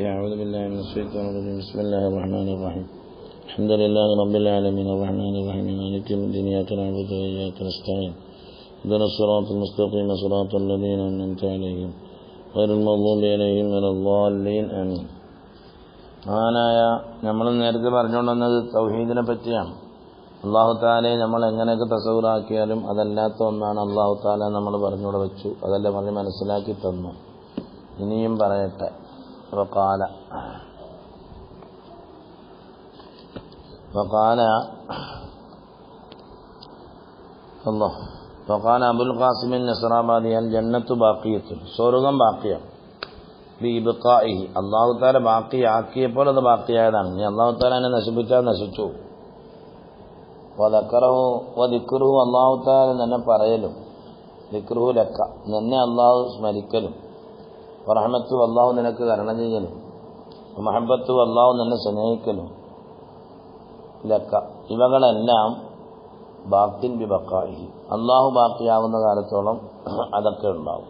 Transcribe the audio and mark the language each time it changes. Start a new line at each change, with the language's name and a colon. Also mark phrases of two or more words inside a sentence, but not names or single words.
Arabic: أعوذ بالله من الشيطان الرجيم. بسم الله الرحمن الرحيم. الحمد لله رب العالمين الرحمن الرحيم مالك يوم الدين إياك نعبد وإياك نستعين اهدنا الصراط المستقيم صراط الذين أنعمت عليهم غير المغضوب عليهم ولا الضالين آمين.
Malayalam: നമ്മൾ നേരത്തെ പറഞ്ഞുകൊണ്ടുവന്നത് തൗഹീദിനെ പറ്റിയാണ്. അല്ലാഹു തആലയെ നമ്മൾ എങ്ങനെയൊക്കെ തസവ്വുറാക്കിയാലും അതല്ലാത്ത ഒന്നാണ്
Arabic: الله تعالى
Malayalam: നമ്മൾ പറഞ്ഞുകൂടെ വെച്ചു. അതെല്ലാം പറഞ്ഞ് മനസ്സിലാക്കി തന്നു. ഇനിയും പറയട്ടെ.
Arabic: فقال أبو القاسم النصرابادي الجنة باقية
Malayalam: സ്വർഗ്ഗം ബാക്കിയാണ്
Arabic: بإبقائه الله تعالى
Malayalam: ബാക്കിയാക്കിയപ്പോൾ അത് ബാക്കിയായതാണ്. ഇനി
Arabic: الله تعالى
Malayalam: അതിനെ നശിപ്പിച്ചാൽ നശിച്ചു.
Arabic: وذكره الله تعالى
Malayalam: നിന്നെ പറയലും
Arabic: ذكره لك
Malayalam: നിന്നെ അല്ലാഹു സ്മരിക്കലും
Arabic: رحمة الله
Malayalam: നിനക്ക് കരുണ ചെയ്യലും
Arabic: محبة الله
Malayalam: നിന്നെ സ്നേഹിക്കലും ലക്ക ഇവകളെല്ലാം
Arabic: باق ببقائه الله
Malayalam: ബാക്കിയാകുന്ന കാലത്തോളം അതൊക്കെ ഉണ്ടാവും.